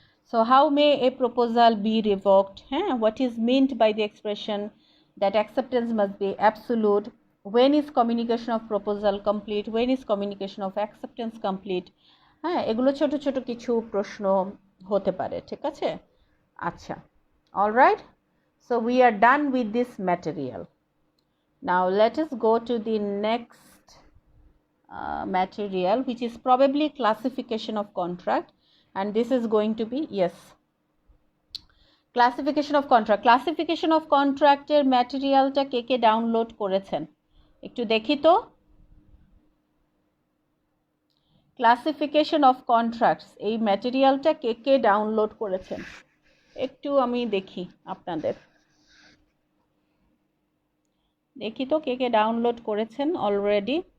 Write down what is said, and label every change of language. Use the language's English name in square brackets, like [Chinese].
[English] So how may a proposal be revoked? হ্যাঁ, what is meant by the expression that acceptance must be absolute? when is communication of proposal complete? when is communication of acceptance complete? [Bangla] হ্যাঁ, এগুলো ছোট ছোট কিছু প্রশ্ন হতে পারে, ঠিক আছে। [English] আচ্ছা, alright, so we are done with this material. Now let us go to the next material, which is probably classification of contract, and this is going to be, yes, classification of contract. [Bangla] classification of contract এর ম্যাটেরিয়ালটা কে কে download করেছেন একটু দেখি তো। Classification of contracts এই ম্যাটেরিয়ালটা কে কে download করেছেন একটু আমি দেখি আপনাদের, দেখি তো কে কে ডাউনলোড করেছেন অলরেডি।